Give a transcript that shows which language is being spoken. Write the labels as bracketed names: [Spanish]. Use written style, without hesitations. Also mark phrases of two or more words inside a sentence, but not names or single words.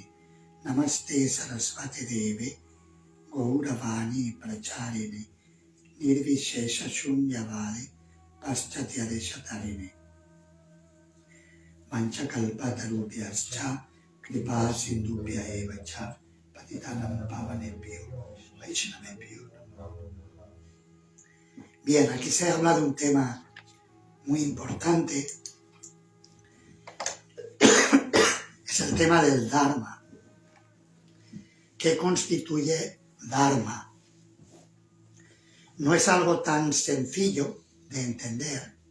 [Sanskrit] Namaste Sarasvati Deve Gauravani Pracharini Nirvishesha Shunyavadi Paschatya Deshatarine. Manchakalpatarubhyascha Kripa Sindhubhya Evacha Patitanam Pavanebhyo Vaishnavebhyo. [Spanish] Bien, aquí se habla de un tema muy importante. Es el tema del Dharma. ¿Qué constituye Dharma? No es algo tan sencillo de entender.